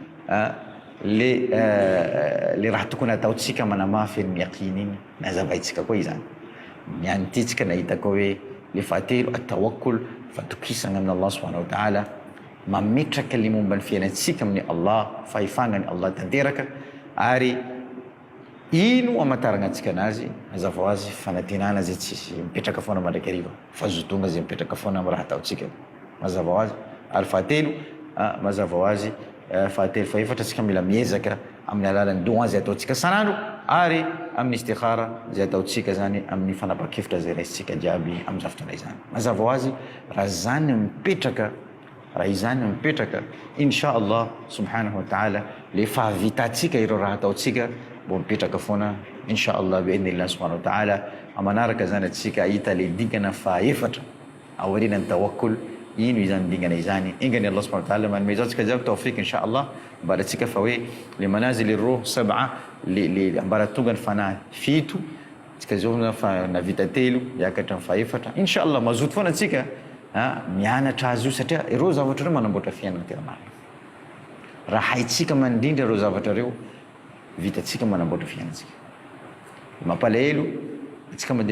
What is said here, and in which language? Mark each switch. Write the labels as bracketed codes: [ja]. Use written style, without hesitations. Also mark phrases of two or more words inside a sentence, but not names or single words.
[mg] le raha tokony ataontsika manamafy ny yaqin iny nazavaitsika koa izany miantytsika nahita koa hoe le fahatelo at-tawakkul fatokisana amin'ny Allah [ar] سبحانه وتعالى [mg] mametraka le momba ny fiainantsika amin'ny Allah fahefagna ny Allah tanteraka ary ino amataragna antsika anazy mazava ho azy fanantenana zay tsy mipetraka foana mandraiky ariva fahazotona zay mipetraka foana amin'ny raha ataontsika mazava ho azy ary fahatelo mazava ho azy fahatelo faefatra tsika mila miezaka amin'ny alalan'ny doa zay ataontsika sanandro ary amin'ny istikhara zay ataontsika zany amin'ny fanapa-kevitra zay raisitsika jiaby amin'izany fotoana izany mazava ho azy raha zany mipetraka raha izany mipetraka [ar] إن شاء الله سبحانه وتعالى [mg] le fahavitatsika ireo raha ataontsika mbo mipetraka foana [ar] إن شاء الله بإذن الله سبحانه وتعالى [mg] amanaraka zany atsika hita le dingana fahaefatra aorianany tawakkul ino izany dingana izany ingany Allah [ar] سبحانه وتعالى [mg] manome zao tsika jiaby [ar] توفيق إن شاء الله [mg] mbaratsika fa hoe le manazily roh sab'a le ambaratonga ny fanahy fito tsika zao fa navita telo yakatra ny fahaefatra [ar] إن شاء الله [mg] mazoto foana atsika mianatra azy io satria ireo zavatra reo manamboatra fiainana tena marina raha haitsika mandrindra ireo zavatra reo vitatsika manamboatra fiainantsika mampalahelo atsika mandeha